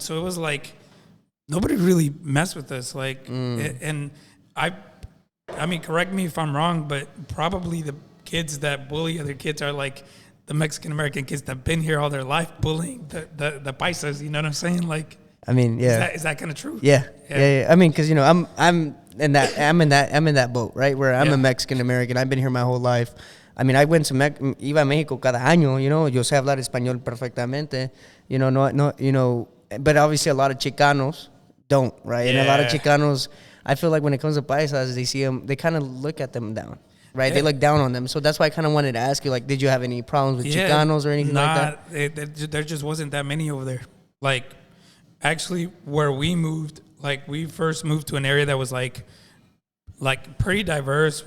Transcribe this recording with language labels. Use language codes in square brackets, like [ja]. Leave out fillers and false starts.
[en] So it was like nobody really messed with us. Like, and I mean, correct me if I'm wrong, but probably the kids that bully other kids are like the Mexican American kids that've been here all their life bullying the paisas. You know what I'm saying? Like, I mean, yeah. Is that kind of true? Yeah. I mean, because I'm in that boat, right? Where I'm a Mexican American. I've been here my whole life. I mean, I went to [es] iba a México cada año. Yo sé hablar español perfectamente. [en] No. But obviously, a lot of Chicanos don't, right? And a lot of Chicanos, I feel like when it comes to paisas, they see them, they kind of look at them down. Right, they look down on them. So that's why I kind of wanted to ask you, like, did you have any problems with Chicanos or anything like that? There just wasn't that many over there. Like, actually, where we moved, like, we first moved to an area that was like pretty diverse.